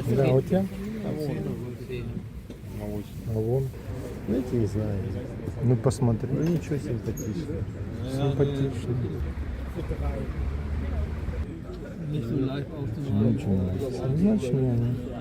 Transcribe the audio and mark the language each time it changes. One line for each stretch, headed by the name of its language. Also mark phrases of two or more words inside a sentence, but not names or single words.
Russian: Да, у тебя? Молочный. А вон. Знаете, не знаю. Ну посмотри. Ну ничего симпатичного. Симпатично.
German: Nicht so leicht auszumachen.
Russian: Ничего. Значит, не они.